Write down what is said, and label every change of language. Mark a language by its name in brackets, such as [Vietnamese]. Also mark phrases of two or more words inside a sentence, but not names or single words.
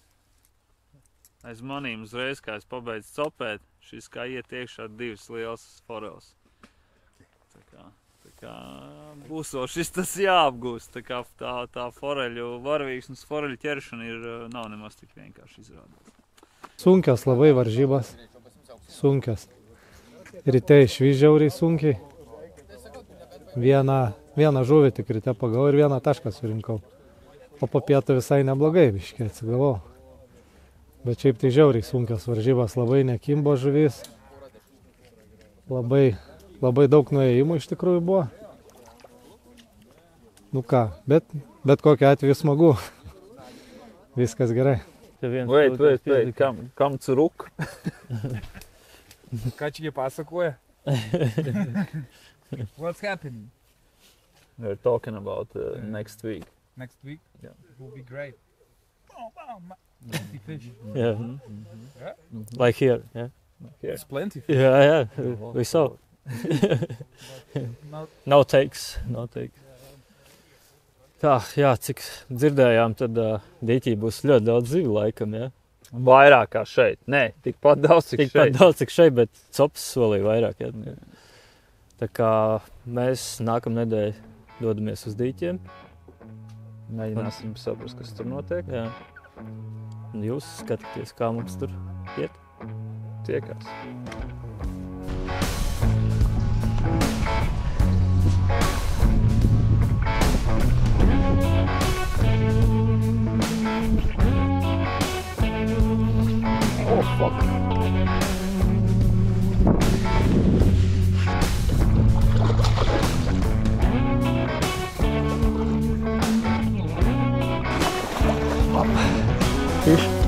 [Latvian] Aiz manīm uzreiz, kā es pabeidzu copēt, šis kā iet iekšā 2 liels foreles. Tā kā būso šis tas jāapgūst, tā kā tā foreļu varavīksnes foreļu ķeršana nav nemaz tik vienkārši izrādās. [Lithuanian] Sunkios labai varžybos, sunkios. Ryte išvis žiauriai sunkiai. Vieną žuvį tik ryte pagavau ir 1 tašką surinkau. O po pietų visai neblogai biškai atsigavau. Bet šiaip tai žiauriai sunkios varžybos, labai nekimbo žuvis. Labai daug nuėjimų iš tikrųjų buvo. Nu ką, bet kokiu atveju smagu. Viskas gerai. [German] Wait, kam zurück? [Lithuanian] Ką čia jie pasakoja? [English] What's happening? We're talking about next week. Next week? Yeah. It will be great. Plenty fish. Yeah. Yeah? Like here, yeah. It's plenty fish. Yeah, we saw. No takes. [Latvian] Tā, jā, cik dzirdējām, tad dīķī būs ļoti daudz zivju laikam, jā. Vairāk kā šeit. Nē, tikpat daudz, cik šeit. Bet cops solīja vairāk, jā. Tā kā mēs nākamnedēļ dodamies uz dīķiem. Mēģināsim saprast, kas tur notiek. Jā. Un jūs skatāties, kā mums tur iet. Tiekās. [English] Oh, fuck. Fish.